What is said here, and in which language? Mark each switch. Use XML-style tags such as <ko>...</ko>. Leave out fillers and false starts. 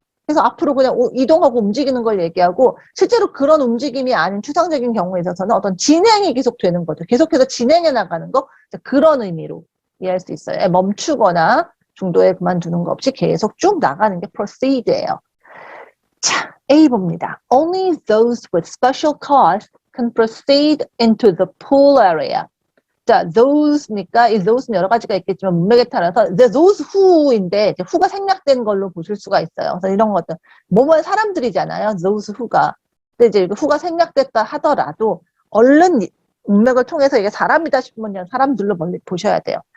<ko>그래서 앞으로 그냥 이동하고 움직이는 걸 얘기하고 실제로 그런 움직임이 아닌 추상적인 경우에 있어서는 어떤 진행이 계속 되는 거죠. 계속해서 진행해 나가는 거 그런 의미로 이해할 수 있어요. 멈추거나 중도에 그만두는 거 없이 계속 쭉 나가는 게 proceed예요. 자, A 봅니다.</ko> <en>Only those with special cause can proceed into the pool area.</en> <ko>자, those니까 이 those는 여러 가지가 있겠지만 문맥에 따라서 those who인데 이제 who가 생략된 걸로 보실 수가 있어요. 그래서 이런 것들 뭐뭐 사람들이잖아요.</ko> <en>those who</en> <ko>가. 근데 이제 who가 생략됐다 하더라도 얼른 문맥을 통해서 이게 사람이다 싶으면 그냥 사람들로 멀리 보셔야 돼요.</ko>